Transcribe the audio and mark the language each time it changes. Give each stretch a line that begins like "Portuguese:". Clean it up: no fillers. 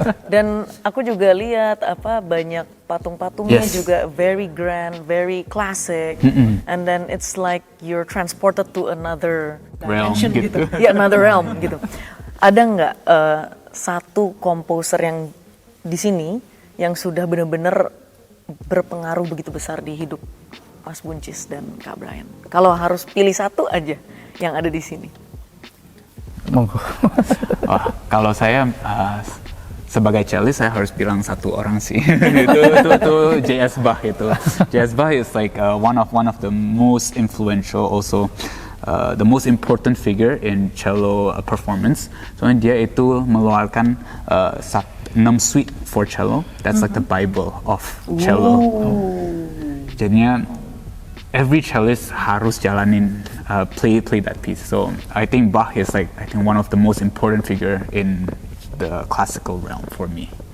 Indonesian: Dan aku juga lihat banyak patung-patungnya juga
English: very grand, very classic. And then it's like you're transported to another dimension realm gitu. Ya, another realm gitu.
Indonesian: Ada nggak satu komposer yang di sini yang sudah benar-benar berpengaruh begitu besar di hidup Mas Buncis dan Kak Brian? Kalau harus pilih satu aja yang ada di sini. Monggo. Kalau saya sebagai cellist saya harus bilang satu orang sih. itu J.S. Bach itu. J.S.
English: Bach is like one of the most influential, also the most important figure in cello performance.
Indonesian: Soalnya dia itu mengeluarkan 6 suite for cello.
English: That's like the Bible of cello. Jadinya every cellist harus jalanin play that piece. So I think Bach is one of the most important figure in the classical realm for me.